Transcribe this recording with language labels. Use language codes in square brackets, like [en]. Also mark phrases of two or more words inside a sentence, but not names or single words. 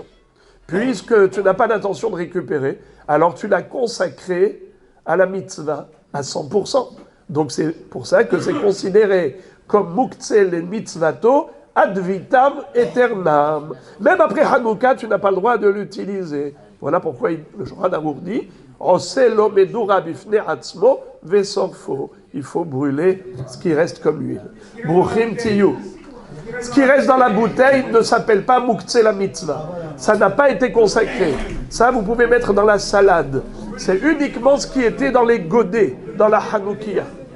[fr] Puisque tu n'as pas d'intention de récupérer, alors tu l'as consacré à la mitzvah à 100%. Donc c'est pour ça que c'est considéré comme [he] מוקצה למצוותו [la] ad vitam aeternam. [fr] Même après Hanouka, tu n'as pas le droit de l'utiliser. Voilà pourquoi le Shulchan Aruch dit [he] עושה לו מדורה בפני עצמו ושורפו. [fr] Il faut brûler ce qui reste comme huile. [he] ברוכים תהיו. [fr] Ce qui reste dans la bouteille ne s'appelle pas [he] מוקצה למצוה. [fr] Ça n'a pas été consacré. Ça, vous pouvez mettre dans la salade. C'est uniquement ce qui était dans les godets, dans la Hanoukia.